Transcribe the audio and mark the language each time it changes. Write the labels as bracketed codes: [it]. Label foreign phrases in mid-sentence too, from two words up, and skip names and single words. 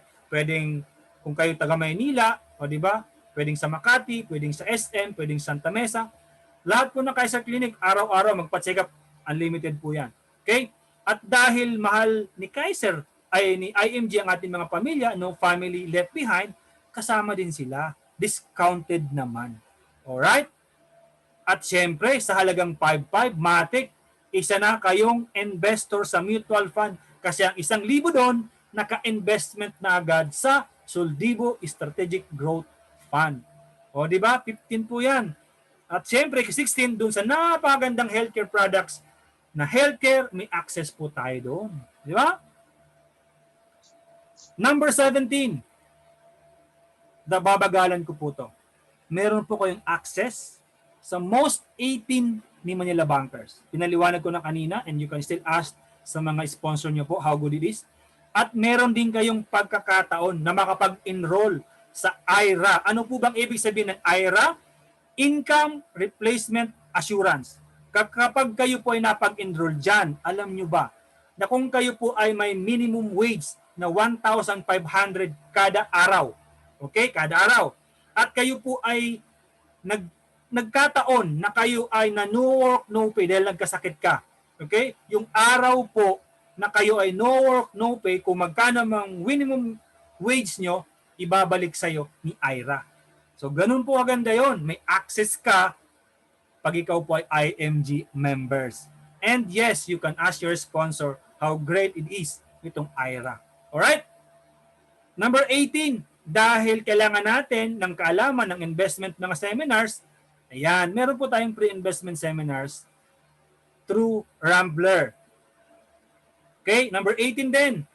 [tl] Pwedeng kung kayo taga Maynila, o di ba? Pwedeng sa Makati, pwedeng sa SM, pwedeng Santa Mesa. Lahat po ng Kaiser Clinic, araw-araw magpa-check up, unlimited po yan. Okay? At dahil mahal ni Kaiser, ay ni IMG ang ating mga pamilya, [en] no family left behind, [tl] kasama din sila. Discounted naman. Alright? At syempre, sa halagang 5.5, matik, isa na kayong investor sa [en] mutual fund [tl] kasi ang 1,000 doon, naka-investment na agad sa Soldivo Strategic Growth Fund. O di ba? 15 po yan. At syempre, 16 doon sa napakagandang healthcare products na healthcare, may access po tayo doon. Di ba? Number 17. Babagalan ko po to. Meron po kayong access sa most 18 ni Manila Bankers. Pinaliwanag ko na kanina [en] and you can still ask [tl] sa mga sponsor nyo po [en] how good it is. [tl] At meron din kayong pagkakataon na makapag-enroll sa IRA. Ano po bang ibig sabihin ng IRA? Income Replacement Assurance. Kapag kayo po ay napag-enroll dyan, alam nyo ba na kung kayo po ay may [en] minimum wage [tl] na 1,500 kada araw, okay, kada araw, at kayo po ay nagkataon na kayo ay na [en] no work, no pay [tl] dahil nagkasakit ka, okay, yung araw po na kayo ay [en] no work, no pay, [tl] kung magkano mang [en] minimum wage [tl] nyo, ibabalik sa'yo ni IRA. So, ganun po aganda yon. May access ka pag ikaw po ay IMG members. [en] And yes, you can ask your sponsor how great it is itong IRA. Alright? [tl] Number 18, dahil kailangan natin ng kaalaman ng investment mga seminars, ayan, meron po tayong [en] pre-investment seminars [tl] through Rambler. Okay, number 18 din.